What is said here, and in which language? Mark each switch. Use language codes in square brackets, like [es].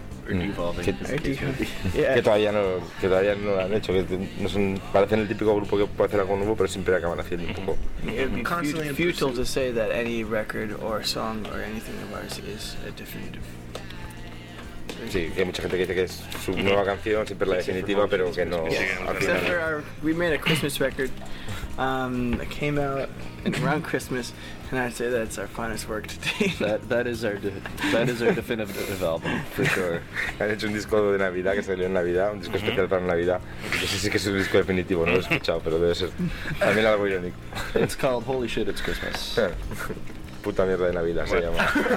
[es] Que todavía no, que todavía no lo han hecho, que no son, parecen el típico grupo que puede hacer algo nuevo, pero siempre acaban haciendo un poco. [en] It would be futile to say that any record or song or anything of ours is a definitive. [es] Sí, hay mucha gente que dice que es su nueva canción, siempre la definitiva, pero que no. [en] Except for our, we made a Christmas record. It came out around Christmas, and I'd say that's our finest work to date. That is our definitive album, for sure. [es] Han hecho un disco de Navidad que salió en Navidad, un disco especial para Navidad. Ese sí que es un disco definitivo, no lo he escuchado, pero debe ser también algo irónico. [en] It's called Holy Shit, It's Christmas. [es] Puta mierda de Navidad se llama.